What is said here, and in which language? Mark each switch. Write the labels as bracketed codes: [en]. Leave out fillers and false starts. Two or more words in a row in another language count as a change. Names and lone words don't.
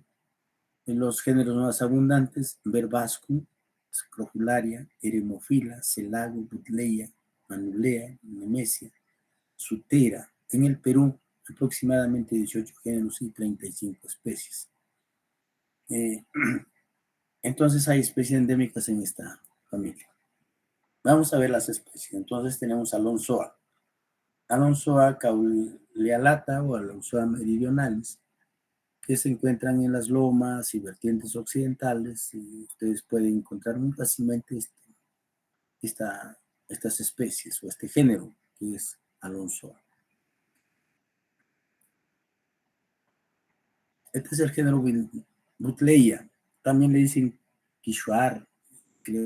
[es] En los géneros más abundantes, Verbascum, Scrofularia, Eremofila, Celago, Butleia, Manulea, Nemesia, Sutera. En el Perú, aproximadamente 18 géneros y 35 especies. Entonces hay especies endémicas en esta familia. Vamos a ver las especies. Entonces tenemos Alonsoa. Alonsoa caulealata o Alonsoa meridionalis, que se encuentran en las lomas y vertientes occidentales, y ustedes pueden encontrar muy fácilmente estas especies o este género que es Alonsoa. Este es el género Butleia, también le dicen Quichuar, creo.